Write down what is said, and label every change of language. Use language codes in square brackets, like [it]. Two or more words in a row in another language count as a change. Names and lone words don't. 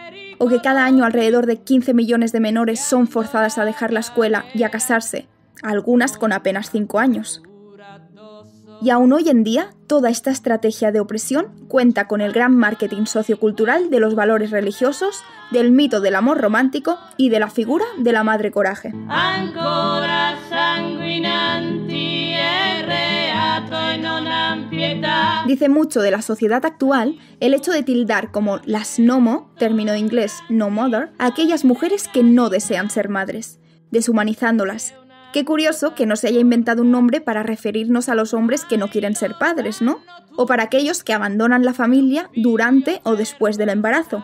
[es] ¿O que cada año alrededor de 15 millones de menores son forzadas a dejar la escuela y a casarse, algunas con apenas 5 años? Y aún hoy en día, toda esta estrategia de opresión cuenta con el gran marketing sociocultural de los valores religiosos, del mito del amor romántico y de la figura de la madre coraje. [it] Ancora sanguinanti e reato e non han pietà. [es] Dice mucho de la sociedad actual el hecho de tildar como las nomo, término inglés [en] no mother, [es] a aquellas mujeres que no desean ser madres, deshumanizándolas. Qué curioso que no se haya inventado un nombre para referirnos a los hombres que no quieren ser padres, ¿no? O para aquellos que abandonan la familia durante o después del embarazo.